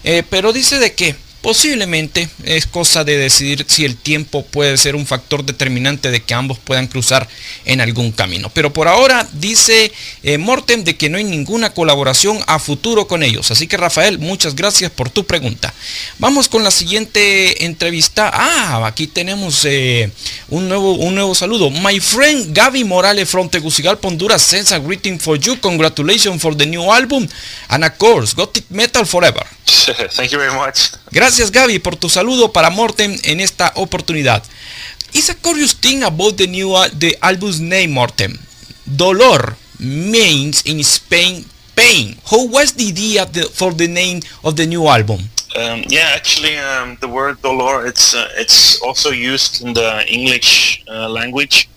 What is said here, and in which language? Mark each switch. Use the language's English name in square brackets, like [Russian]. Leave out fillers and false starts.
[Spanish] Pero dice de que posiblemente es cosa de decidir si el tiempo puede ser un factor determinante de que ambos puedan cruzar en algún camino. Pero por ahora dice Mortem de que no hay ninguna colaboración a futuro con ellos. Así que Rafael, muchas gracias por tu pregunta. Vamos con la siguiente entrevista. Aquí tenemos un nuevo saludo. [English] My friend Gaby Morales from Tegucigalpa, Honduras sends a greeting for you. Congratulations for the new album and of course Gothic Metal Forever. Thank you very much. [Spanish] Gracias Gaby por tu saludo para Mortem en esta oportunidad. [English] It's a curious thing about the album's name, Mortem. Dolor means in Spain pain. How was the idea for the name of the new album? Actually, the word dolor it's also used in the English language.